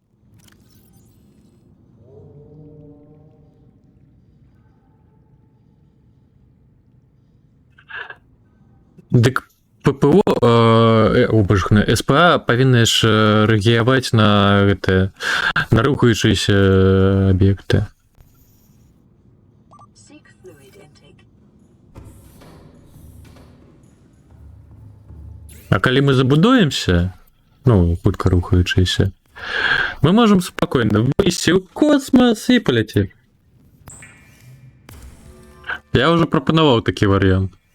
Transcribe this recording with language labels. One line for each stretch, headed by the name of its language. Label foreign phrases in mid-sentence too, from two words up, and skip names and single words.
Belarusian: Дык ППО, СПА павінны ж рэагаваць на гэтыя на рухаючыся аб'екты.
English: Seek fluid intake.
Belarusian: А калі мы забудуемся, ну, хутка рухаючыся, мы можам спакойна выйсці ў космас і паляцець. Я ўжо прапанаваў такі варыянт.